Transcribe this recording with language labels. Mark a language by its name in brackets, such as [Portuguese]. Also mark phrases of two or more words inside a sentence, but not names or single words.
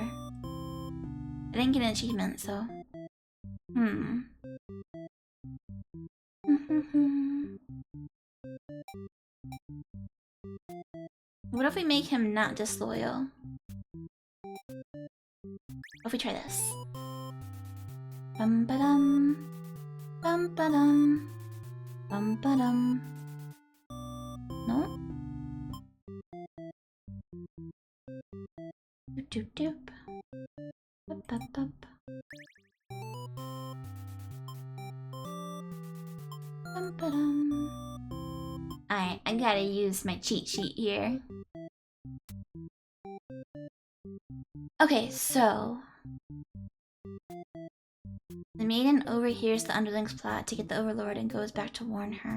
[English] I didn't get an achievement, so... What if we make him not disloyal? What if we try this? Bum-ba-dum. Bum-ba-dum. Bum-ba-dum. No? Doop-doop-doop. Bup-bup-bup. Alright, I gotta use my cheat sheet here. Okay, so... the maiden overhears the underling's plot to get the Overlord and goes back to warn her.